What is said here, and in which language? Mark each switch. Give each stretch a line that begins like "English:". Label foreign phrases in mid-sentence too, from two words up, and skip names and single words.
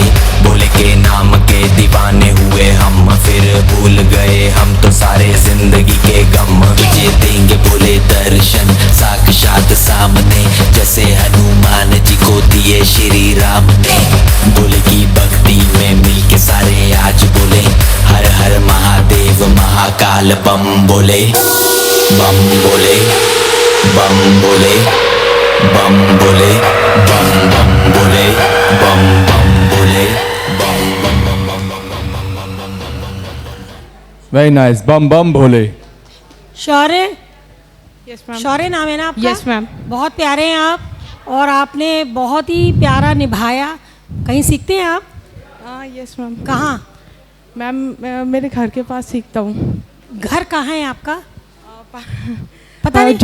Hindi: भोले के नाम के दीवाने हुए हम, फिर भूल गए हम तो सारे जिंदगी के गम। तुझे देंगे भोले दर्शन साक्षात सामने, जैसे हनुमान जी को दिए श्री राम ने। भोले की भक्ति में मिल के सारे आज बोले, हर हर महादेव महाकाल बम बोले। बम बोले, बम बोले, बम बोले, बम बम बोले, बम बम बोले, बम बम बम बम बम बम बम बम।
English: very nice,
Hindi: बम बम भोले। शौर्य,
English: yes ma'am.
Hindi: शौर्य नाम है ना आपका?
English: yes ma'am.
Hindi: बहुत प्यारे हैं आप, और आपने बहुत ही प्यारा निभाया। कहीं सीखते हैं आप?
English: yes ma'am.
Hindi: कहाँ? मैम मेरे घर के पास सीखता हूँ। घर कहाँ है आपका? पता नहीं।